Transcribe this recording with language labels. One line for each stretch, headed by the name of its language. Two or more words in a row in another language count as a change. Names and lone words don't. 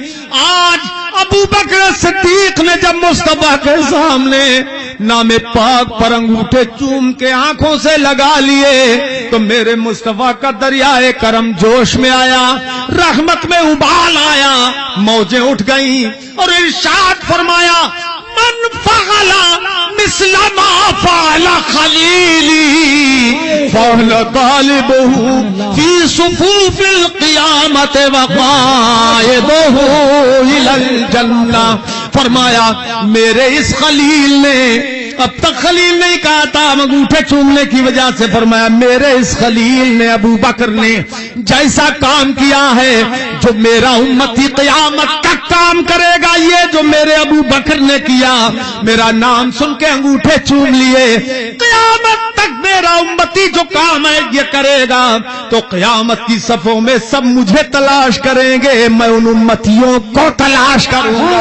Urdu: آج ابو بکر صدیق نے جب مصطفیٰ کے سامنے نام پاک پر انگوٹھے چوم کے آنکھوں سے لگا لیے تو میرے مصطفیٰ کا دریائے کرم جوش میں آیا، رحمت میں ابال آیا، موجیں اٹھ گئیں اور ارشاد فرمایا
Arabic: من فعل مثل ما فعل خلیلی فعل طالبه فی صفوف القیامت وقائدہ الی الجنہ۔
Urdu: فرمایا میرے اس خلیل نے، اب تک خلیل نہیں کہا تھا انگوٹھے چومنے کی وجہ سے، فرمایا میرے اس خلیل نے، ابو بکر نے جیسا کام کیا ہے، جو میرا امتی قیامت تک کام کرے گا، یہ جو میرے ابو بکر نے کیا، میرا نام سن کے انگوٹھے چوم لیے، قیامت تک میرا امتی جو کام ہے یہ کرے گا، تو قیامت کی صفوں میں سب مجھے تلاش کریں گے، میں ان امتیوں کو تلاش کروں گا۔